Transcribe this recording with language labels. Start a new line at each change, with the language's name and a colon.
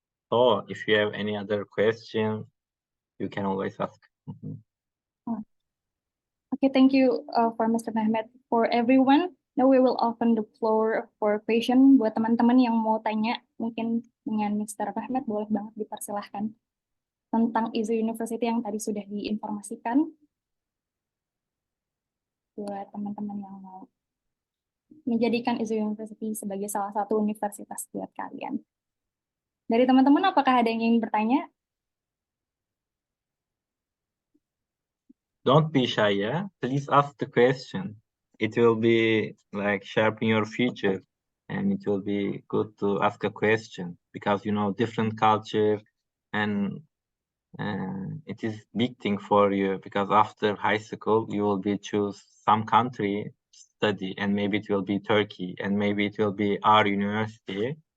English: So if you have any other question, you can always ask. Okay, thank you for Mr. Mehmet. For everyone, now we will open the floor for question.
Indonesian: Buat teman-teman yang mau tanya, mungkin dengan Mr. Mehmet, boleh banget dipersilahkan tentang ISO University yang tadi sudah diinformasikan. Buat teman-teman yang mau menjadikan ISO University sebagai salah satu universitas buat kalian. Dari teman-teman, apakah ada yang ingin bertanya?
English: Don't be shy, yeah? Please ask the question. It will be like sharpen your future, and it will be good to ask a question because you know different culture, and it is big thing for you because after high school you will be choose some country study, and maybe it will be Turkey, and maybe it will be our university.